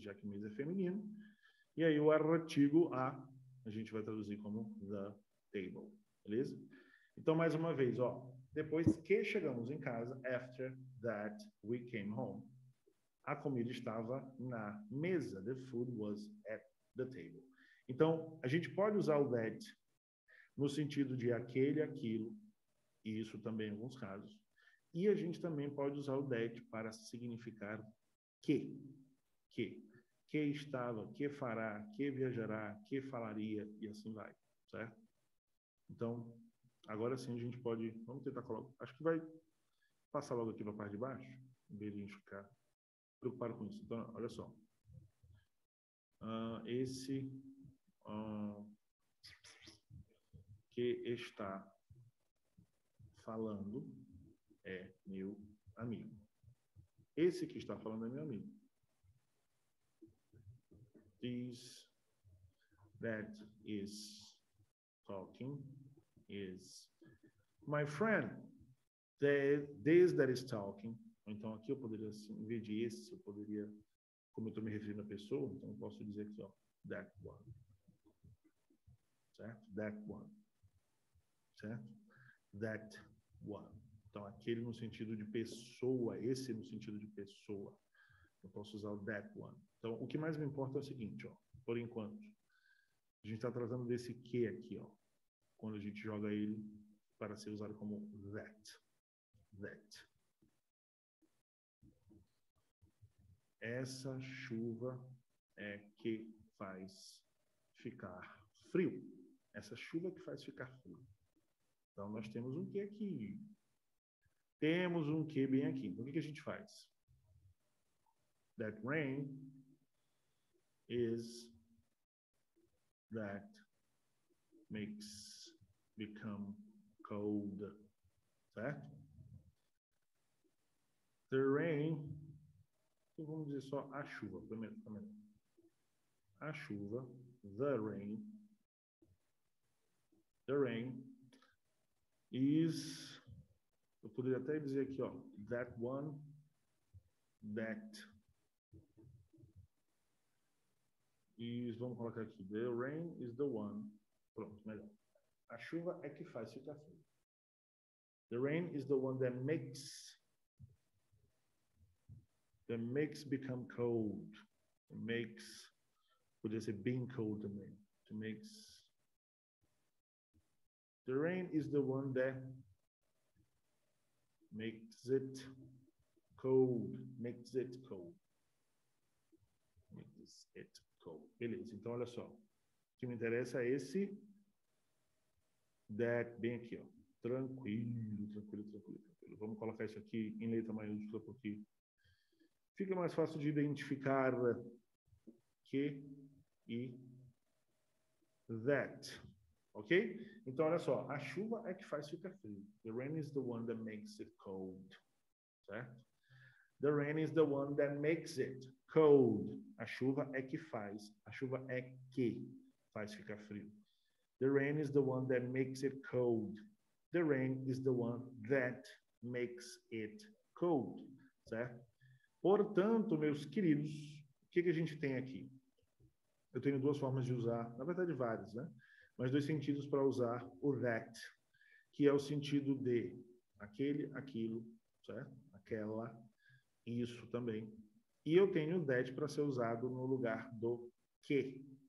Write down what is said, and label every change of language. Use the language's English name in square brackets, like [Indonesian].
[Portuguese] Já que mesa é feminino. E aí, o artigo a gente vai traduzir como [English] the table. [Portuguese] Beleza? Então, mais uma vez, ó. Depois que chegamos em casa, [English] after that we came home, [Portuguese] a comida estava na mesa. [English] The food was at the table. [Portuguese] Então, a gente pode usar o that no sentido de aquele, aquilo, isso também em alguns casos. E a gente também pode usar o that para significar que estava, que fará, que viajará, que falaria, e assim vai, certo? Então, agora sim a gente pode, vamos tentar colocar, acho que vai passar logo aqui para a parte de baixo, em vez de a gente ficar preocupado com isso. Então, olha só. Esse que está falando é meu amigo. Esse que está falando é meu amigo. [English] This that is talking is my friend. This that is talking. [Portuguese] Então, aqui eu poderia, assim, em vez de esse, eu poderia, como eu estou me referindo à pessoa, então eu posso dizer aqui, ó, that one. Certo? [English] That one. Certo? That one. [Portuguese] Então, aquele no sentido de pessoa, esse no sentido de pessoa. Eu posso usar o that one. Então, o que mais me importa é o seguinte, ó, por enquanto. A gente está tratando desse que aqui, ó, quando a gente joga ele para ser usado como that. That. Essa chuva é que faz ficar frio. Essa chuva que faz ficar frio. Então, nós temos um que aqui. Temos um que bem aqui. Então, o que a gente faz? [English] That rain is that makes become cold. [Portuguese] Certo? [English] The rain, [Portuguese] então vamos dizer só a chuva, primeiro. A chuva, [English] the rain is, [Portuguese] eu poderia até dizer aqui, ó, [English] that one, that is, [Portuguese] vamos colocar aqui, [English] the rain is the one, [Portuguese] pronto, melhor. A chuva é que faz ficar frio. [English] The rain is the one that makes become cold. It makes, [Portuguese] poderia ser [English] being cold [Portuguese] também. [English] It makes. The rain is the one that makes it cold. Makes it cold. Makes it cold. [Portuguese] Beleza, então olha só. O que me interessa é esse that bem aqui, ó. Tranquilo. Vamos colocar isso aqui em letra maiúscula porque fica mais fácil de identificar que e that. Ok? Então, olha só. A chuva é que faz ficar frio. [English] The rain is the one that makes it cold. [Portuguese] Certo? [English] The rain is the one that makes it cold. [Portuguese] A chuva é que faz. A chuva é que faz ficar frio. [English] The rain is the one that makes it cold. The rain is the one that makes it cold. [Portuguese] Certo? Portanto, meus queridos, o que a gente tem aqui? Eu tenho duas formas de usar, na verdade várias, né? Mas dois sentidos para usar o that, que é o sentido de aquele, aquilo, certo? Aquela, isso também. E eu tenho o that para ser usado no lugar do que.